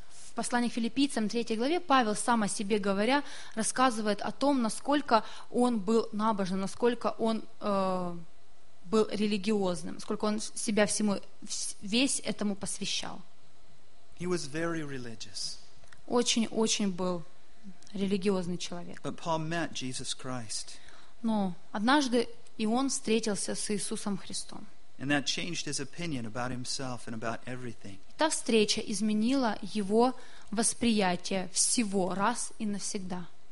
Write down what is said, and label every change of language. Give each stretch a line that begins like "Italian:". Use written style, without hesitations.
Russian: В послании к Филиппийцам, 3 главе, Павел, сам о себе говоря, рассказывает о том, насколько он был набожным, насколько он был религиозным, сколько он себя всему, весь этому посвящал.
English: He was very religious.
Russian: Очень-очень был религиозный человек.
English: But Paul met Jesus Christ.
Russian: Но однажды и он встретился с Иисусом Христом.
English: And that changed his opinion about himself and about everything.
Russian: Та встреча изменила его восприятие всего раз и навсегда.